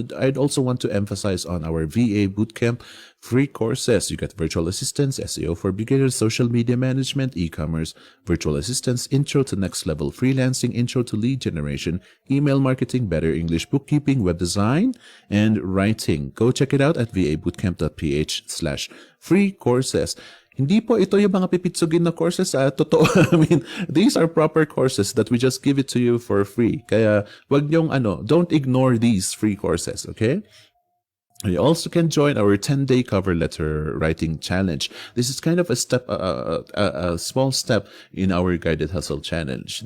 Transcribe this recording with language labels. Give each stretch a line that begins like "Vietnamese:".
English: I'd also want to emphasize on our VA Bootcamp free courses. You get virtual assistance, SEO for beginners, social media management, e-commerce, virtual assistance, intro to next level freelancing, intro to lead generation, email marketing, better English bookkeeping, web design, and writing. Go check it out at vabootcamp.ph/free courses.
Filipino: Hindi po ito yung mga pipitsugin na courses. Totoo.
English: I mean, these are proper courses that we just give it to you for free.
Filipino: Kaya wag niyong
English: don't ignore these free courses, okay? You also can join our 10-day cover letter writing challenge. This is kind of a small step in our guided hustle challenge.